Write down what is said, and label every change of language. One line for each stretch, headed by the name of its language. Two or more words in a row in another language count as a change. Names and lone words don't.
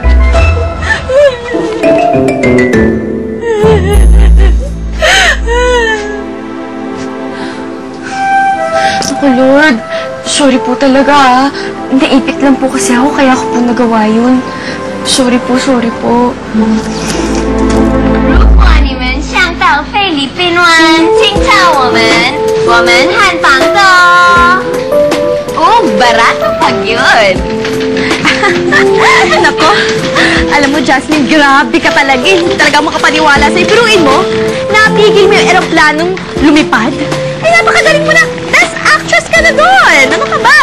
Filipino: Ako, Lord. Sorry po talaga, ah. Naipit lang po kasi ako, kaya ako po nagawa yun. Sorry po, sorry po.
Chinese: 如果你们想到菲律宾玩，请找我们汉房的哦。
Filipino: Barato pag yun. Nako, alam mo, Jasmine, grabe ka talaga. Hindi talaga makapaniwala sa'yo. Piruin mo, napigil mo yung eroplanong lumipad. Eh, napakagaling mo na. Best actress ka na doon. Ano ka ba?